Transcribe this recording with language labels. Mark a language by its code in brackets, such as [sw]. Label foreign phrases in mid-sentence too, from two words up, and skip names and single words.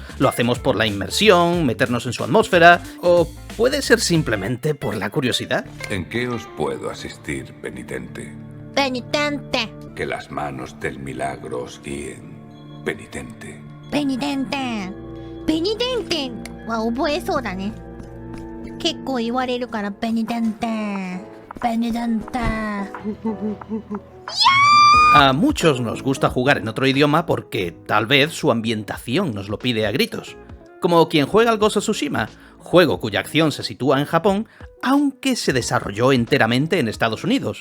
[es] Lo hacemos por la inmersión, meternos en su atmósfera, o puede ser simplemente por la curiosidad. ¿En qué os puedo asistir, penitente? Penitente. Que las manos del milagro os guíen, penitente. Penitente. Penitente. [ja] わ、覚えそうだね。結構言われるから、penitente. [es] Penitente. A muchos nos gusta jugar en otro idioma porque tal vez su ambientación nos lo pide a gritos. Como quien juega al Ghost of Tsushima, juego cuya acción se sitúa en Japón, aunque se desarrolló enteramente en Estados Unidos.